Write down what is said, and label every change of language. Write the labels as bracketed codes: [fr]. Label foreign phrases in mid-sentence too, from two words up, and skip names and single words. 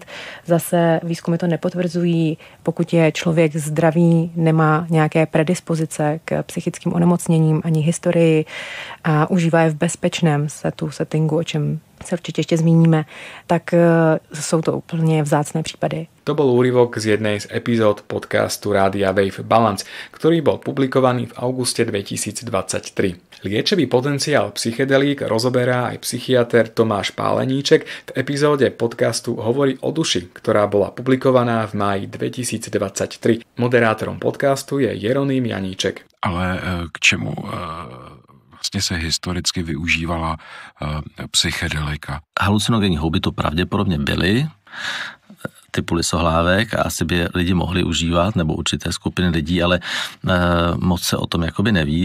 [cs] Zase výzkumy to nepotvrzují. Pokud je člověk zdravý, nemá nějaké predispozice k psychickým onemocněním ani historii a užívá je v bezpečném settingu, o čem se určitě ještě zmíníme, tak jsou to úplně vzácné případy. [sk] To bol úryvok z jednej z epizód podcastu Rádia Wave Balance, ktorý bol publikovaný v auguste 2023. Liečebý potenciál psychedelík rozoberá aj psychiater Tomáš Páleníček v epizóde podcastu Hovorí o duši, ktorá bola publikovaná v máji 2023. Moderátorom podcastu je Jeroným Janíček. [cs] Ale k čemu vlastně se historicky využívala psychedelika? Halucinogenní houby to pravděpodobně byly, typu lisohlávek a asi by lidi mohli užívat, nebo určité skupiny lidí, ale moc se o tom jakoby neví.